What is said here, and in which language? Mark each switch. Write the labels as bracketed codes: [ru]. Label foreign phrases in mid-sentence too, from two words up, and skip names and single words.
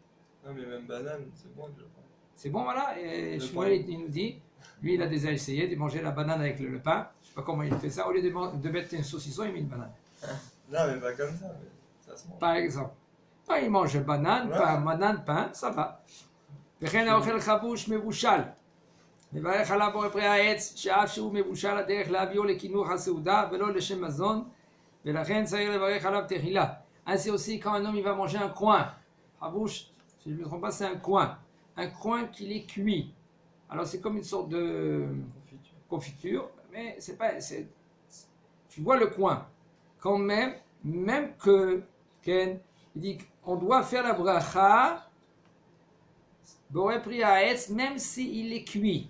[fr] Non, mais même banane, c'est bon déjà. C'est bon, voilà. Et Shmuel, il nous dit. Lui, il a déjà essayé de manger la banane avec le pain. Je ne sais pas comment il fait ça. Au lieu de mettre un saucisson, il met une banane. Non, mais pas comme ça. Mais ça se mange. Par exemple. Il mange banane, pain, banane, pain, ça va. [he] וכן האוכל חבוש מבושל. מברך עליו בורא פרי העץ, שאף שהוא מבושל הדרך להביאו לקינוח הסעודה ולא לשם מזון, ולכן צריך לברך עליו תחילה. [fr] Ainsi aussi, quand un homme il va manger un coin, חבוש, si je ne me trompe pas, c'est un coin qu'il est cuit. Alors c'est comme une sorte de confiture, mais c'est pas. Tu vois le coin. Quand même que Ken, il dit qu'on doit faire la bracha, [he] בורא פרי העץ, [fr] même s'il est cuit.